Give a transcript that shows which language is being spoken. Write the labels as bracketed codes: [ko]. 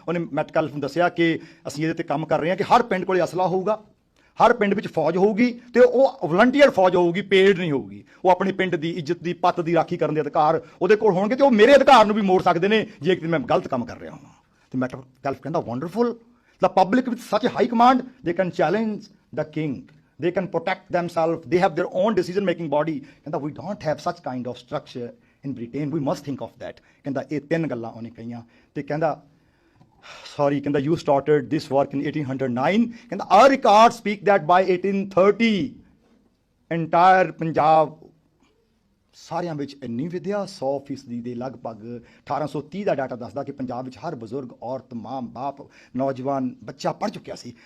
[pa] ਉਹਨੇ ਮੈਟਕੈਲਫ ਨੂੰ ਦੱਸਿਆ ਕਿ ਅਸੀਂ ਇਹਦੇ ਤੇ ਕੰਮ ਕਰ ਰਹੇ ਹਾਂ ਕਿ ਹਰ ਪਿੰਡ ਕੋਲੇ ਅਸਲਾ ਹੋਊਗਾ, ਹਰ ਪਿੰਡ ਵਿੱਚ ਫੌਜ ਹੋਊਗੀ, ਤੇ ਉਹ ਵਲੰਟੀਅਰ ਫੌਜ ਹੋਊਗੀ, ਪੇਡ ਨਹੀਂ ਹੋਊਗੀ। ਉਹ ਆਪਣੇ ਪਿੰਡ ਦੀ ਇੱਜ਼ਤ ਦੀ ਪੱਤ ਦੀ ਰਾਖੀ ਕਰਨ ਦੇ ਅਧਿਕਾਰ ਉਹਦੇ ਕੋਲ ਹੋਣਗੇ, ਤੇ ਉਹ ਮੇਰੇ ਅਧਿਕਾਰ ਨੂੰ ਵੀ ਮੋੜ ਸਕਦੇ ਨੇ ਜੇ ਕਿ ਮੈਂ ਗਲਤ ਕੰਮ ਕਰ ਰਿਹਾ ਹਾਂ। ਤੇ ਮੈਟਕੈਲਫ ਕਹਿੰਦਾ [en] Wonderful, the public with such high command they can challenge the king, they can protect themselves, they have their own decision making body। ਕਹਿੰਦਾ we don't have such kind of structure in Britain, we must think of that। [pa] ਕਹਿੰਦਾ ਇਹ ਤਿੰਨ ਗੱਲਾਂ ਉਹਨੇ ਕਹੀਆਂ ਤੇ ਕਹਿੰਦਾ sorry, ਕਹਿੰਦਾ [en] you started this work in 1809, [pa] ਕਹਿੰਦਾ [en] our records speak that by 1830 entire [pa] Punjab ਸਾਰਿਆਂ ਵਿੱਚ ਇੰਨੀ ਵਿਦਿਆ 100% ਦੇ ਲਗਭਗ 1830 ਦਾ ਡਾਟਾ ਦੱਸਦਾ ਕਿ ਪੰਜਾਬ ਵਿੱਚ ਹਰ ਬਜ਼ੁਰਗ, ਔਰਤ, ਮਾਂ, ਬਾਪ, ਨੌਜਵਾਨ, ਬੱਚਾ ਪੜ੍ਹ ਚੁੱਕਿਆ ਸੀ।